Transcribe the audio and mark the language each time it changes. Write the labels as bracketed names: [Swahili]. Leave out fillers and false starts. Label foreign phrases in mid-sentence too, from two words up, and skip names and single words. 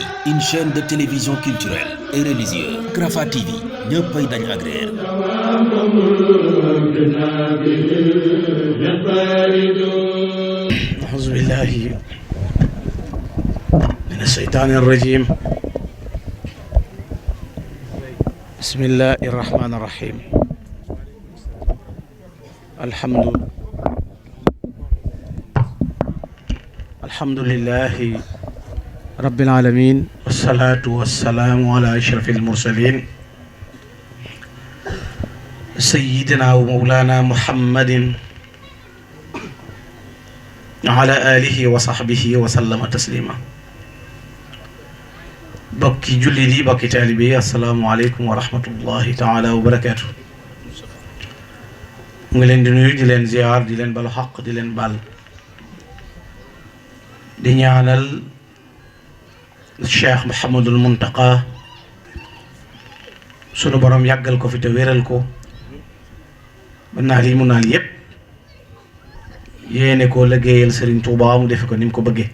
[French] une chaîne de télévision culturelle et religieuse. [Wolof] Rafah TV ñëppay dañ agréer. [Arabic] أعوذ بالله من الشيطان الرجيم. بسم الله الرحمن الرحيم. الحمد لله رب العالمين، والصلاة والسلام على أشرف المرسلين سيدنا ومولانا محمد وعلى آله وصحبه وسلم تسليما. [Wolof] bokki jullit yi, bokki taalibe yi, [Arabic] السلام عليكم ورحمة الله تعالى وبركاته. [Wolof] mu ngi leen di nuyu, di leen ziyaar, di leen balu xaq, di leen bal, di ñaanal Cheikh Mouhamadul Muntaqa sunu borom yàggal ko fi te wéral ko ba naal yi mu naal yépp yéene koo liggéeyal Serigne Touba mu defe ko ni mu ko bëggee.